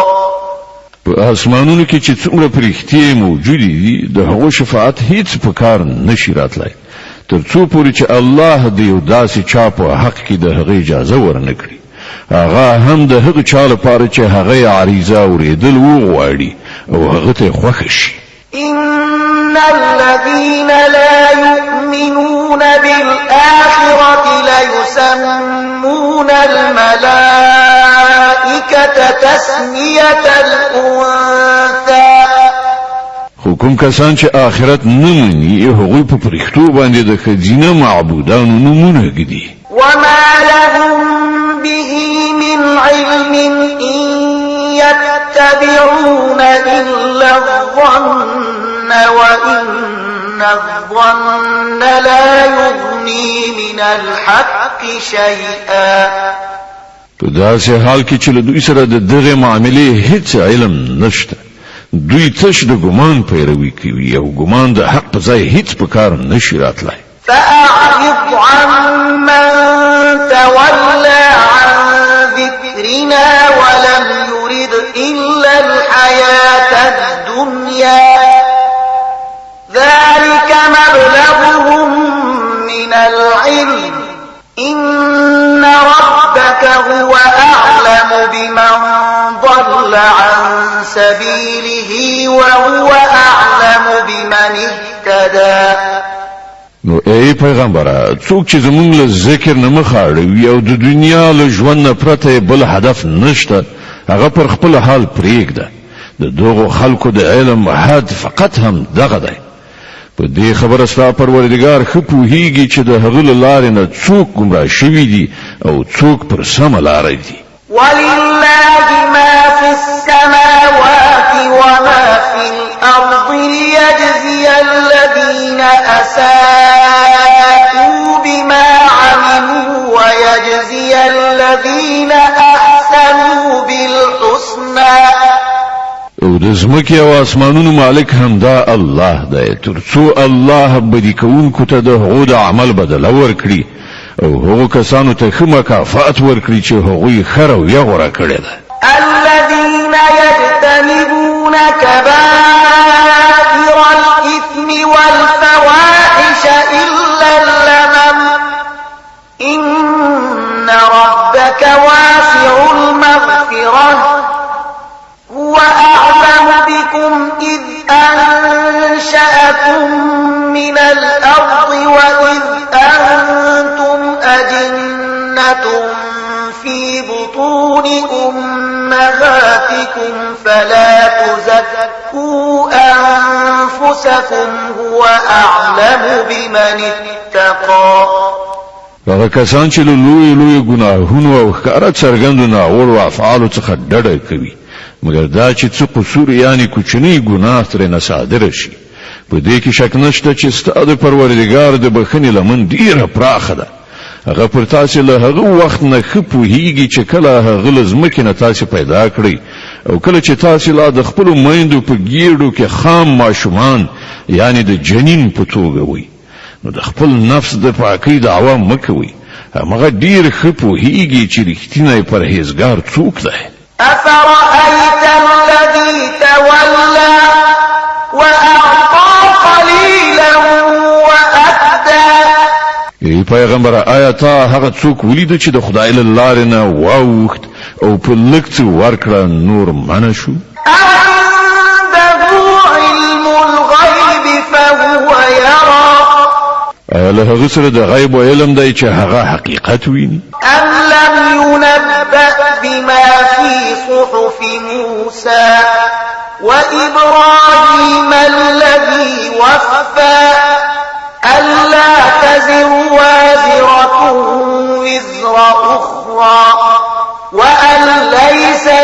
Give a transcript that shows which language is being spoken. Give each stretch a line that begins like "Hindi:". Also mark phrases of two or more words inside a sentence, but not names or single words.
Pashto: په اسمانونو کې چې څومره پرختي موجود دي د هغو شفاعت هیڅ په کار نشي راتلای تر څو پورې چې الله د یو داسې چا په حق کې د هغه اجازه ورنکړي، هغه هم د هغه چا لپاره چې هغه عریضه اوریدل وغواړي او هغه ته خوښ شي.
Arabic: إن الذين لا يؤمنون بالآخرة ليسمون الملائكة تسمية الأنثى.
Pashto: خو کوم کسان چې آخرت نه مني هغوی په پرښتو باندې د ښځینه معبودانو نومونه ږدي.
Arabic: وما لهم به من علم إن يتبعون إلا الظن وإن الظن لا يغني من الحق شيئا.
Pashto: په داسې حال کې چې له دوی سره د دغه معاملې هیڅ علم نشته، دوی تش د ګمان پیروي کوي او ګمان د حق په ځای هیڅ په کار نشي راتلای.
Arabic: فأعرض عمن تولى عن ذكرنا ولم يرد إلا الحياة الدنيا ذلك مبلغهم من العلم إن ربك هو أعلم بمن ضل عن سبيله وهو أعلم بمن اهتدى.
Pashto: نو ای پیغمبره څوک چې زمونږ له ذکر نه مخ اړوي او د دنیا له ژوند نه پرته بل هدف نشته هغه پر خپل حال پرېږده. د دغو خلکو د علم حد فقط هم دغه دی. په دې خبره ستا پروردګار ښه پوهیږي چې د هغه له لارې نه څوک ګمراه شوي دي او څوک پر سمه لاره دي.
Arabic: ولله ما في السماوات وما في الأرض ليجزي الذين أساءوا بما عملوا ويجزي الذين أحسنوا بالحسنى.
Pashto: او د ځمکې او اسمانونو مالک هم دا الله دی تر څو الله بدی کوونکو ته د هغو د عمل بدله ورکړي او هغو کسانو ته ښه مکافات ورکړي چې هغوی ښه رویه غوره کړې ده.
Arabic: الذين يجتنبون كبائر الإثم والفواحش إلا اللمم إن ربك واسع المغفرة هو أعلم بكم إذ أنشأكم من الأرض وإذ أنتم أجنة في بطون أمهاتكم فلا تزكوا أنفسكم هو أعلم بمن اتقى.
Pashto: هغه کسان چې له لوی ګناهونو او ښکاره څرګندو ناوړو افعالو څخه ډډه کوي مګر دا چې څه قصور یعنی کوچنی ګناه ترې نه صادره شي، په دې کې شک نشته چې ستا د پروردګار د بخښنې لمن ډیره پراخه ده. هغه پر تاسې له هغه وخت نه ښه پوهیږي چې کله هغه له ځمکې نه تاسې پیدا کړئ او کله چې تاسې لا د خپلو میندو په ګیډو کې خام ماشومان یعنی د جنین په توګه وئ، نو د خپل نفس د پاکۍ دعوه مه کوئ. همغه ډیر ښه پوهیږي چې رښتینی پرهیزګار څوک دی.
Arabic: أفرأيت الذي تولى وأعطى قليلا وأكدى.
Pashto: ای پیغمبر آیا تا هغه څوک ولید چې د خدای له لارې نه واوښت او په لږ څه ورکړه نور منع شو؟
Arabic: عنده علم الغيب فهو يرى.
Pashto: آیا له هغه سره د غیب او علم دی چې هغه حقیقت ویني؟
Arabic: أم لم ينبأ بما في صحف موسى وإبراهيم الذي وفى ألا تزر وازرة وزر أخرى أخرى وأن ليس